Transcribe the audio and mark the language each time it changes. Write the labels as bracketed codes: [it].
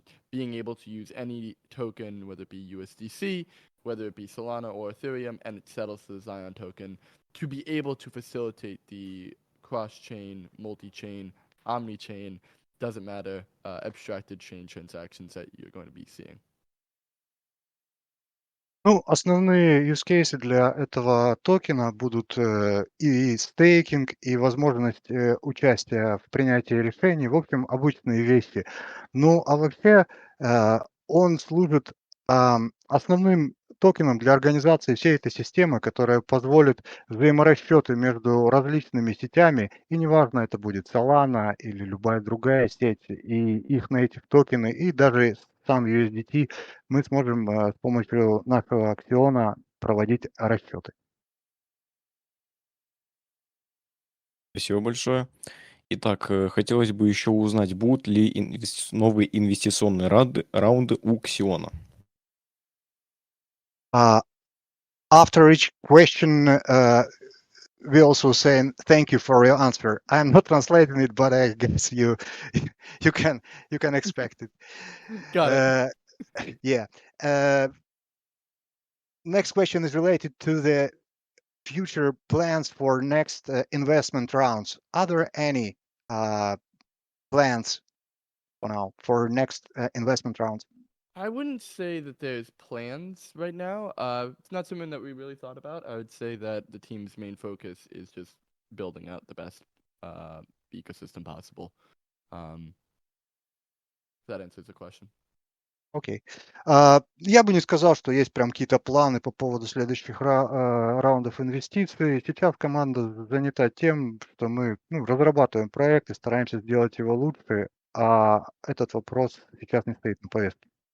[en] Being able to use any token, whether it be USDC, whether it be Solana or Ethereum, and it settles to the XION token, to be able to facilitate the cross-chain, multi-chain, omni-chain, doesn't matter, abstracted chain transactions that you're going to be seeing. [ru] Ну, основные use cases для этого токена будут и стейкинг, и возможность участия в принятии решений, в общем, обычные вещи. Ну, а вообще он служит основным токеном для организации всей этой системы, которая позволит взаиморасчеты между различными сетями, и неважно, это будет Solana или любая другая сеть, и их native токены, и даже сам USDT мы сможем с помощью нашего XION проводить расчеты. Спасибо большое. Итак, хотелось бы еще узнать, будут ли новые инвестиционные раунды у XION? [en] After each question, we also saying thank you for your answer. I'm not translating it, but I guess you can expect it. Got it. Yeah. Next question is related to the future plans for next investment rounds. Are there any plans for now for next investment rounds? I wouldn't say that there's plans right now. It's not something that we really thought about. I would say that the team's main focus is just building out the best ecosystem possible. If that answers the question. [ru] Окей. Я бы не сказал, что есть прям какие-то планы по поводу следующих раундов инвестиций. Сейчас команда занята тем, что мы разрабатываем проект и стараемся сделать его лучше, а этот вопрос сейчас не стоит на повестке.